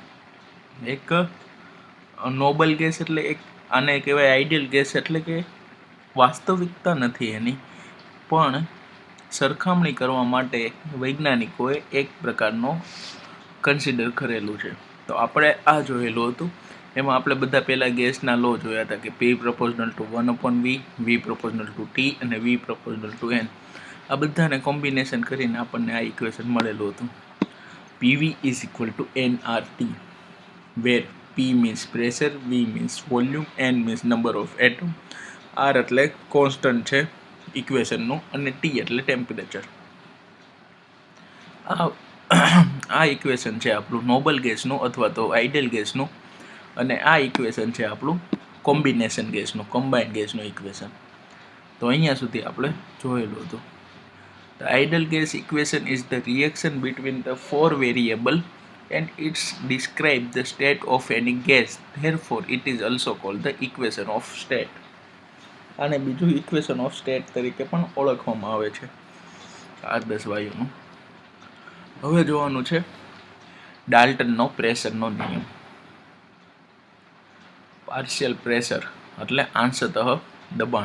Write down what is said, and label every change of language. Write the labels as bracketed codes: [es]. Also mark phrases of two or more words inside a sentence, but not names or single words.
[gu] એક [en] noble gas, [gu] એટલે એક આને કહેવાય [en] ideal gas, [gu] એટલે કે વાસ્તવિકતા નથી એની, પણ સરખામણી કરવા માટે વૈજ્ઞાનિકોએ એક પ્રકારનો કન્સિડર કરેલું છે. તો આપણે આ જોયેલું હતું. એમાં આપણે બધા પહેલાં ગેસના લો જોયા હતા કે [en] P proportional to 1/V, V proportional to T [gu] અને [en] V proportional to N. [gu] આ બધાને કોમ્બિનેશન કરીને આપણને આ ઇક્વેશન મળેલું હતું. [en] PV is equal to nRT, where P means pressure, V means volume, N means number of atom, [gu] R એટલે કોન્સ્ટન્ટ છે ઇક્વેશનનું, અને T એટલે ટેમ્પરેચર. આ ઇક્વેશન છે આપણું [en] noble gas [gu] અથવા તો [en] ideal gas, [gu] અને આ ઇક્વેશન છે આપણું કોમ્બિનેશન ગેસનું, [en] combined gas [gu] ઇક્વેશન. તો અહીંયા સુધી આપણે જોયેલું હતું. [en] The ideal gas equation is the reaction between the four variable and it describes the state of any gas. Therefore, it is also called the equation of state. [gu] આને બીજું [en] equation of state [gu] તરીકે પણ ઓળખવામાં આવે છે આદર્શ વાયુનું. હવે જોવાનું છે ડાલ્ટનનો પ્રેશરનો નિયમ. [en] partial pressure [gu] એટલે અંશતઃ દબાણ.